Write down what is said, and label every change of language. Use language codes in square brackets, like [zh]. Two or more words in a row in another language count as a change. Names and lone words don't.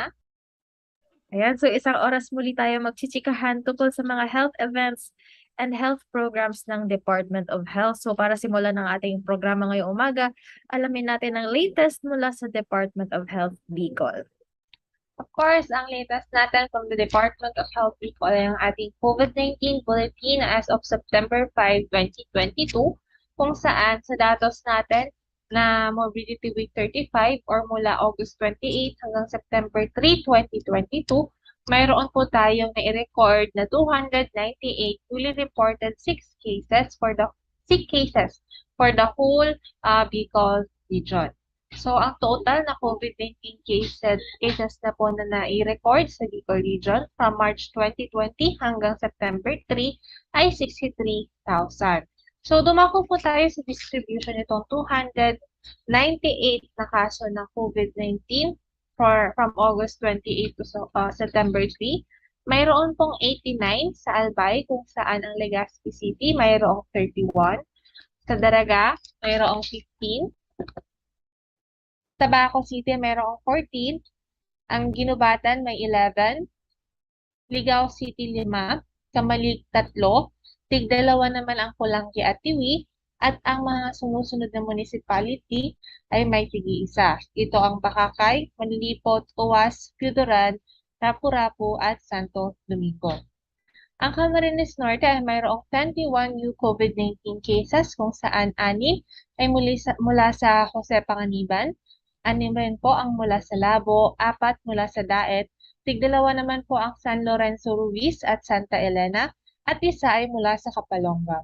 [tl] Ayan, so isang oras muli tayo magchichikahan tungkol sa mga [en] health events and health programs [tl] ng Department of Health. So para simulan ng ating programa ngayong umaga, alamin natin ang latest mula sa Department of Health Bicol. [en] Of course, [tl] ang latest natin [en] from the [tl] Department of Health Bicol ay ang ating COVID-19 Bulletin [en] as of September 5, 2022, [tl] kung saan sa datos natin na [en] morbidity week 35 [tl] or mula August 28 hanggang September 3, 2022, mayroon po tayong na-record na [en] 298 newly reported sick cases for the whole Bicol region. [tl] So, ang total na COVID-19 cases na po na nai-record sa Bicol Region [en] from March 2020 [tl] hanggang September 3 ay 63,000. So, dumako po tayo sa distribution nitong 298 na kaso ng COVID-19 [en] from August 28 to September 3. [tl] Mayroon pong 89 sa Albay kung saan ang Legazpi City mayroong 31. Sa Daraga, mayroong 15. Tabaco City mayroong 14, ang Ginubatan may 11, Ligao City 5, Kamalig 3, tig-2 naman ang Pulanggi at Tiwi, at ang mga sumusunod na municipality ay may tig-1. Ito ang Bakakay, Manilipot, Uwas, Piudoran, Rapu-Rapu at Santo Domingo. Ang Camarines Norte ay mayroong 21 [en] new COVID-19 cases [tl] kung saan 6 ay mula sa Jose Panganiban, 6 rin po ang mula sa Labo, 4 mula sa Daet, tig-2 naman po ang San Lorenzo Ruiz at Santa Elena, at 1 ay mula sa Kapalonga.